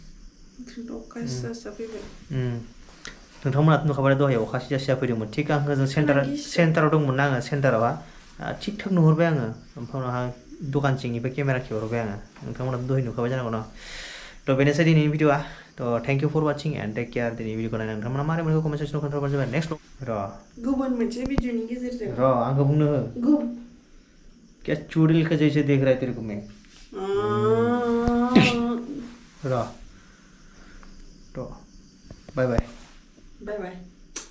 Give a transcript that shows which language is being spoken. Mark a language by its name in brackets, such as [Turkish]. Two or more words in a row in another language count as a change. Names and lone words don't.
[Bodo] नोंथांमोनाथ' नुखाबाय दहाय अखा सिजा फैदोंमोन थिग आं होजों सेन्टाराव दंमोन ना आङो सेन्टारावहा थिग थाक नुहरबाय आङो ओमफ्राय उनावहा दखान सिंनिफ्राय केमेरा खेवहरबाय आङो नोंथांमोनाथ' दहाय नुखाबाय जानांगौ न' थ' बेनोसै दिनैनि भिडिअ'आ थ' [English] Thank you for watching and take care [Bodo] दिनै भिडिअखौ नायनानै नोंथांमोना मारै मोनखो कमेन्ट सेक्सनाव खोन्थाहरबानो जाबाय नेक्स्ट र' गुबुन मोनसे भिडिअनि गेजेरजों र' आंखौ बुंनो हो [Hindi] क्या चुड़ैल का जैसे देख रहा है तेरे को मैं र' [English] bye bye bye bye